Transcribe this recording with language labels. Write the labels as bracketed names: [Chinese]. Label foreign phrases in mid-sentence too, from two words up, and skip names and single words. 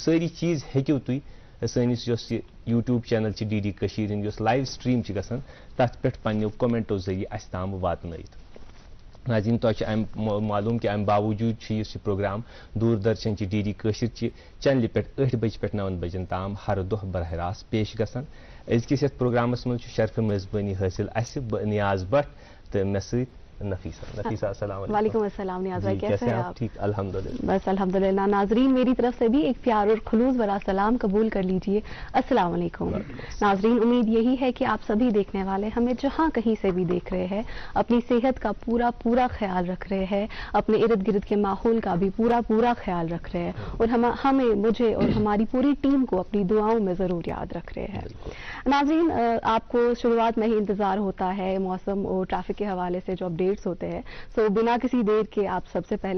[Kashmiri] سٲری چیٖز ہیٚکِو تُہۍ سٲنِس یۄس یہِ یوٗٹیوٗب چینل چھِ DD کٔشیٖر ہِنٛد یۄس لایِو سٹریٖم چھِ گژھان تتھ پٮ۪ٹھ پننیو کومنٹو ذٔریعہٕ اسہِ تام واتنٲیِتھ ناظریٖن تۄہہِ چھُ امہِ معلوٗم کہِ امہِ باوجوٗد چھُ یُس یہِ پروگرام دوٗردرشن چہِ DD کٲشِر چہِ چینلہِ پٮ۪ٹھ 8 بجہِ پٮ۪ٹھ 9 بجن تام ہر دۄہ براہ راست پیش گژھان أزکِس یتھ پروگرامس منٛز چھُ شرفہِ میزبٲنی حٲصِل اسہِ بہٕ نیاز بٹ تہٕ مےٚ سۭتۍ نفیسہ [Arabic] السلام علیکم وعلیکم السلام [Urdu] نیاز بھائی کیسے ہیں آپ؟ ٹھیک الحمدللہ بس الحمدللہ ناظرین میری طرف سے بھی ایک پیار اور خلوص بھرا سلام قبول کر لیجئے [Arabic] السلام علیکم [Urdu] ناظرین امید یہی ہے کہ آپ سبھی دیکھنے والے ہمیں جہاں کہیں سے بھی دیکھ رہے ہیں اپنی صحت کا پورا خیال رکھ رہے ہیں اپنے ارد گرد کے ماحول کا بھی پورا خیال رکھ رہے ہیں اور ہمیں مجھے اور ہماری پوری ٹیم کو اپنی دعاؤں میں ضرور یاد رکھ رہے ہیں ناظرین آپ کو شروعات میں ہی انتظار ہوتا ہے موسم اور ٹریفک کے حوالے سے جو اپڈیٹ ہوتے ہیں سو بنا کسی دیر کے آپ سب سے پہلے